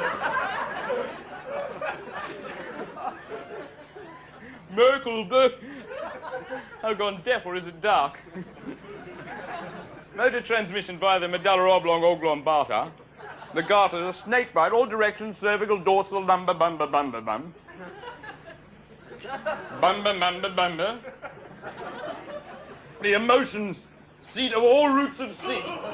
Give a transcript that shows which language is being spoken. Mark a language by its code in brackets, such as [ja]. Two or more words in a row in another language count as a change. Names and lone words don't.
[en] I've gone deaf, or is it dark? Motor transmission via the medulla oblongata. The garter, the snake bite, all directions, cervical, dorsal, lumbar, bumba, bumba, bum. Bumba, bumba, bumba. The emotions, seat of all roots of seat.